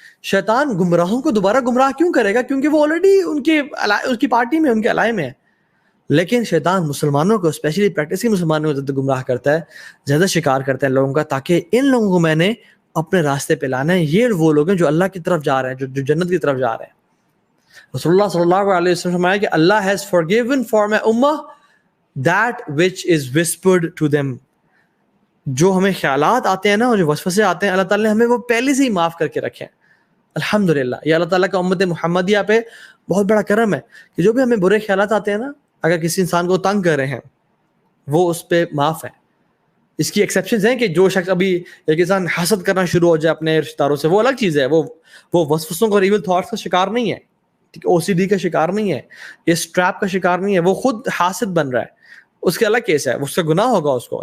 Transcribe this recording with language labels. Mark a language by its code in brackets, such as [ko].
[ur] شیطان گمراہوں کو دوبارہ گمراہ کیوں کرے گا؟ کیونکہ وہ آلریڈی ان کی پارٹی میں، ان کے الائے میں ہے. لیکن شیطان مسلمانوں کو، اسپیشلی پریکٹسنگ مسلمانوں کو زیادہ گمراہ کرتا ہے، زیادہ شکار کرتا ہے لوگوں کا، تاکہ ان لوگوں کو میں نے اپنے راستے پہ لانا ہے. یہ وہ لوگ ہیں جو اللہ کی طرف جا رہے ہیں، جو جنت کی طرف جا رہے ہیں. رسول اللہ صلی اللہ علیہ وسلم نے فرمایا کہ [en] اللہ has forgiven for my ummah that which is whispered to them. [ur] جو ہمیں خیالات آتے ہیں نا، اور جو وسوسے آتے ہیں، اللہ تعالیٰ نے ہمیں وہ پہلے سے ہی معاف کر کے رکھے ہیں. الحمدللہ، یہ اللہ تعالیٰ کا امت محمدیہ پہ بہت بڑا کرم ہے کہ جو بھی ہمیں برے خیالات آتے ہیں نا، اگر کسی انسان کو تنگ کر رہے ہیں وہ اس پہ معاف ہے. اس کی ایکسیپشنز ہیں کہ جو شخص ابھی ایک انسان حسد کرنا شروع ہو جائے اپنے رشتہ داروں سے، وہ الگ چیز ہے، وہ وسوسوں اور ایول تھاٹس کا شکار نہیں ہے، او سی ڈی کا شکار نہیں ہے، اس ٹریپ کا شکار نہیں ہے، وہ خود حاسد بن رہا ہے، اس کے الگ کیس ہے، اس سے گناہ ہوگا اس کو.